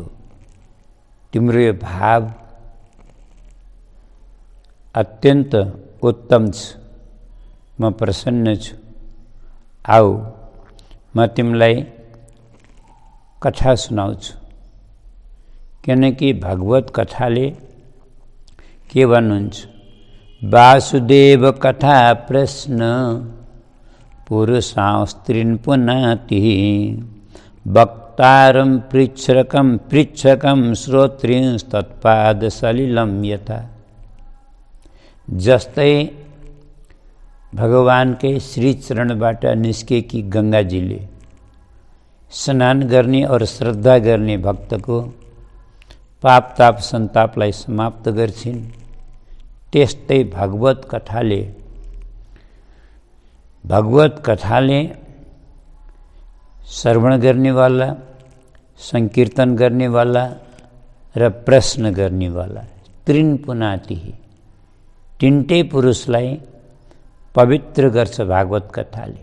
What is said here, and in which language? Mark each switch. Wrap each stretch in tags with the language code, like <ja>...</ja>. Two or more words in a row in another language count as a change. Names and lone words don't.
<ne>तिम्रो यो भाव अत्यन्त उत्तम छ, म प्रसन्न छु। आऊ म तिमीलाई कथा सुनाउँछु। किनकि भगवत कथाले के भन्नुहुन्छ?</ne> <sa>वासुदेव कथा प्रश्न पुरुषास्त्रीन् पुनाति वक्तारं पृच्छकं श्रोत्रिंस्तत्पाद सलिलं यथा।</sa> <ne>जस्तै भगवानकै श्री चरणबाट निस्केकी गङ्गाजीले स्नान गर्ने और श्रद्धा गर्ने भक्तको पाप ताप सन्तापलाई समाप्त गर्छिन्। त्यस्तै भगवत कथाले श्रवण गर्नेवाला, संकीर्तन गर्नेवाला र प्रश्न गर्नेवाला</ne> <sa>त्रिन पुनाति,</sa> <ne>तिनटै पुरुषलाई पवित्र गर्छ भागवत कथाले।</ne>